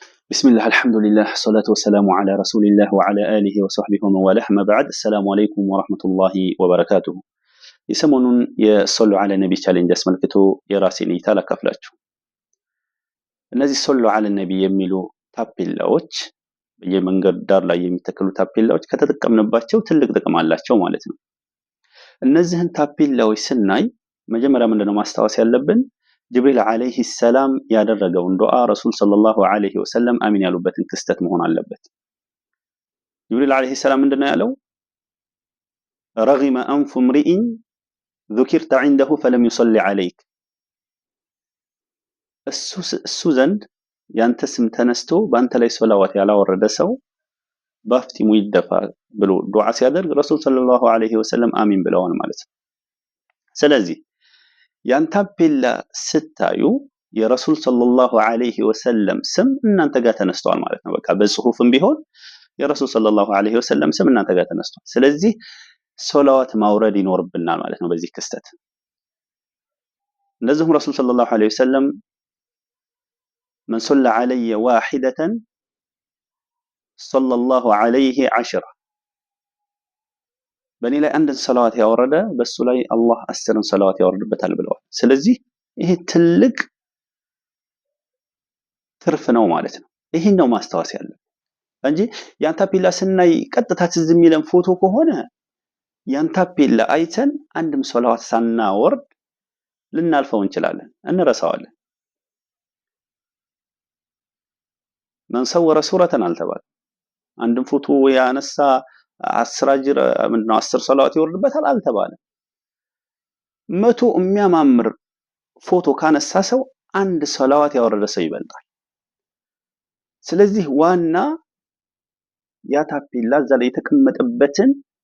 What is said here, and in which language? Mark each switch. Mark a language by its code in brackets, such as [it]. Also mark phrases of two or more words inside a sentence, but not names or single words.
[ar] بسم الله الحمد لله الصلاة والسلام على رسول الله وعلى آله وصحبه ومن والاه ما بعد السلام عليكم ورحمة الله وبركاته يسمون يصلوا على النبي [am] ቻሌንጅ አስመልክቶ የራሴን እይታ ላካፍላችሁ እነዚህ [ar] صلوا على النبي [am] የሚሉ ታፔላዎች በየመንገድ ዳር ላይ የሚተከሉ ታፔላዎች ከተጠቀምንባቸው ትልቅ ጥቅም አላቸው ማለት ነው እነዚህን ታፔላዎች ስናይ መጀመሪያ ምንድነው ማስተዋወስ ያለብን [ar] جبريل عليه السلام [am] ያደረገውን ዱዓ [ar] رسول صلى الله عليه وسلم [am] አሚን ያሉበትን ክስተት መሆን አለበት [ar] جبريل عليه السلام [am] ምንድነው ያለው [ar] رغم أنف امرئ ذكرت عنده فلم يصلي عليك [am] እሱ ዘንድ ያንተ ስም ተነስቶ ባንተ ላይ ሶላዋት ያላወረደ ሰው ባፍቲሙ ይደፋ ብሎ ዱዓ ሲያደርግ [ar] رسول صلى الله عليه وسلم [am] አሚን ብለዋል ማለት ነው ስለዚህ ያን ታፔላ ስታዩ የረሱል [ar] صلى الله عليه وسلم [am] ስም እናንተ ጋር ተነስቷል ማለት ነው በቃ በጽሁፍም ቢሆን የረሱል [ar] صلى الله عليه وسلم [am] ስም እናንተ ጋር ተነስቷል ስለዚህ ሶላዋት ማውረድ ይኖርብናል ማለት ነው በዚህ ክስተት እንደዚሁም [ar] رسول صلى الله عليه وسلم من صلى علي واحدة صلى الله عليه [am] 10 በእኔ ላይ አንድ ሰላዋት ያወረደ በሱ ላይ አላህ 10 ሰላዋት ያወርድበታል ብለዋል ስለዚህ ይሄ ትልቅ ትርፍ ነው ማለት ነው ይሄን ነው ማስተዋወስ ያለው እንጂ ያን ታፔላ ስናይ ቀጥታ ትዝ የሚለን ፎቶ ከሆነ ያን ታፔላ አይተን አንድም ሰላዋት ሳናወርድ ልናልፈው እንችላለን እንረሳዋለን [ar] من صور صورة [am] አልተባለ አንድም ፎቶ ያነሳ 10 አጅር ምንድነው 10 ሰላዋት ይወርድበታል አልተባለ መቶ የሚያማምር ፎቶ ካነሳ ሰው አንድ ሰላዋት ያወረደ ሰው ይበልጣል ስለዚህ ዋና ያ ታፔላ እዛ ላይ የተቀመጠበትን